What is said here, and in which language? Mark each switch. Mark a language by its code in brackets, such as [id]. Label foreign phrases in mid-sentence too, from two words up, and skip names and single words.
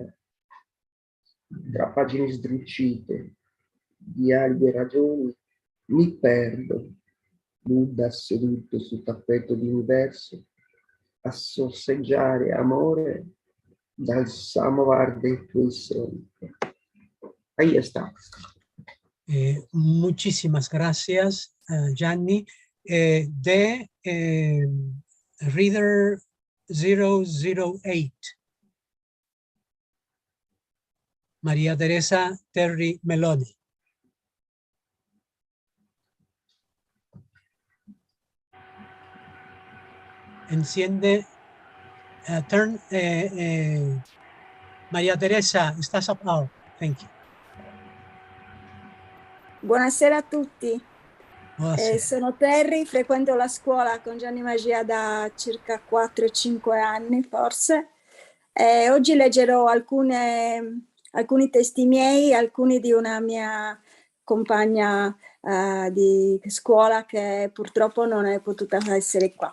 [it] Tra pagine sdrucite, diari e ragioni, mi perdo, Buddha seduto sul tappeto d'universo, a sorseggiare amore dal samovar dei tuoi sogni. [es] Ahí está. Muchísimas gracias, Gianni. Reader 008, María Teresa Terry Meloni. Enciende, María Teresa, estás up. [en] Oh, thank you. [it] Buonasera a tutti. Buonasera. Sono Terry, frequento la scuola con Gianni Magia da circa 4-5 anni forse. Oggi leggerò alcuni testi miei, alcuni di una mia compagna di scuola che purtroppo non è potuta essere qua.